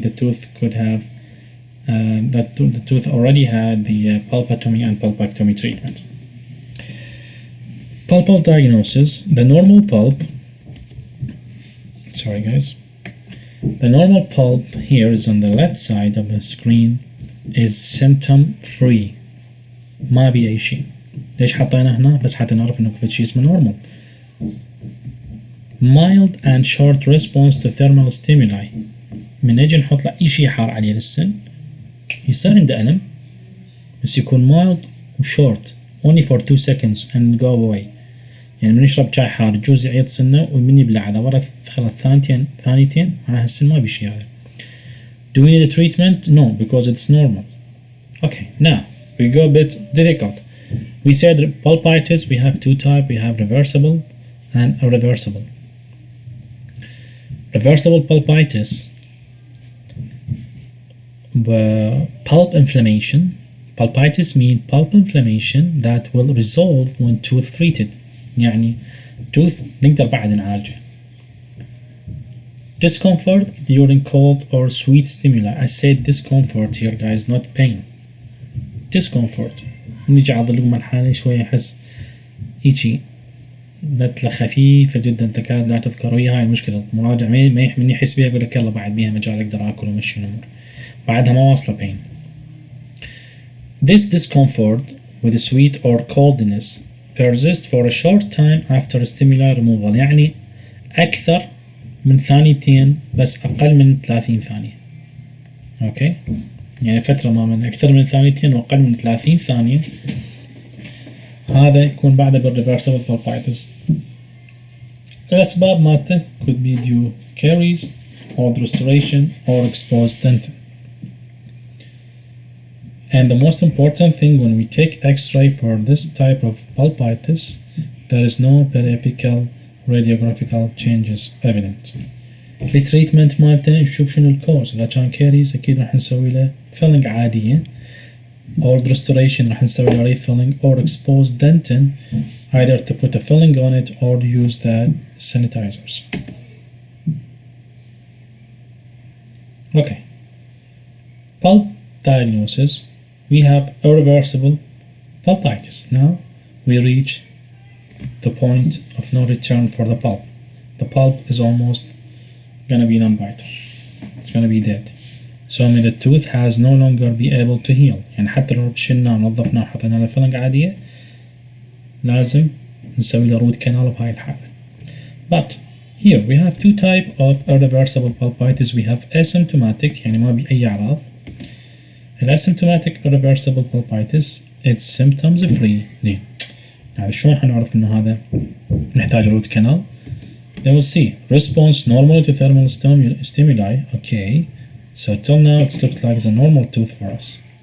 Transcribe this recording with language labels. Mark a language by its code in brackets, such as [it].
[en] The tooth could have the tooth already had the pulpotomy and pulpectomy treatment. Pulpal diagnosis. The normal pulp. Sorry, guys. The normal pulp here is on the left side of the screen is symptom free. [ar] ما بي أي شيء. ليش حطينا هنا؟ بس حتى نعرف إنه في شيء اسمه normal. [en] Mild and short response to thermal stimuli. [ar] من نجي نحط له أي شيء حار عليه للسن يصير عنده ألم، بس يكون mild و [en] short only for 2 seconds and go away. [ar] يعني من يشرب شاي حار يجوز يعيط سنه ومن يبلع هذا ورا خلاص ثانيتين معناها السن ما بيشي هذا. [en] Do we need a treatment? No, because it's normal. Okay, now we go a bit difficult. We said pulpitis we have 2 types. We have reversible and irreversible. Reversible pulpitis, pulp inflammation. Pulpitis means pulp inflammation that will resolve when tooth treated. [ar] يعني tooth نقدر بعد نعالجه. [en] Discomfort during cold or sweet stimuli. I said discomfort here, guys, not pain. [ar] Discomfort. نيجي على اللقمة الحالة شوية أحس هيجي نتلة خفيفة جدا تكاد لا تذكر، وهي هاي المشكلة. المراجع من يحس بيها يقول لك يلا بعد بيها مجال اقدر اكل ومشي الامور، بعدها ما واصلة بين. [en] This discomfort with sweet or coldness persists for a short time after stimuli removal. [ar] يعني أكثر من ثانيتين بس أقل من 30 ثانية. أوكي، يعني فترة ما من أكثر من ثانيتين وأقل من 30 ثانية، هذا يكون بعده بالريفرسبل pulpitis. الأسباب مالته [en] could be due caries, old restoration or exposed dentin. And the most important thing when we take x-ray for this type of pulpitis, there is no periapical radiographical changes evident. [ar] التريتمنت مالته نشوف شنو الكورس. إذا كان كاريز أكيد راح نسوي له فيلينج عادية. [en] Old restoration [ar] راح نسوي له [en] refilling or exposed dentin, either to put a filling on it or use the sanitizers. Okay. Pulp diagnosis. We have irreversible pulpitis. Now we reach the point of no return for the pulp. The pulp is almost gonna be non-vital. It's gonna be dead. So I mean the tooth has no longer be able to heal. [ar] يعني حتى لو شلناه ونظفناه وحطينا له فيلنج عادية لازم نسوي له root canal بهاي الحالة. [en] But here we have two type of irreversible pulpitis. We have asymptomatic [ar] يعني ما بي أي أعراض. [en] asymptomatic irreversible pulpitis it's symptoms free. [ar] زين، يعني شلون حنعرف إنه هذا نحتاج root canal؟ [en] Then we'll see response normal to thermal stimuli. Okay, so till now it's looked like the normal tooth for us.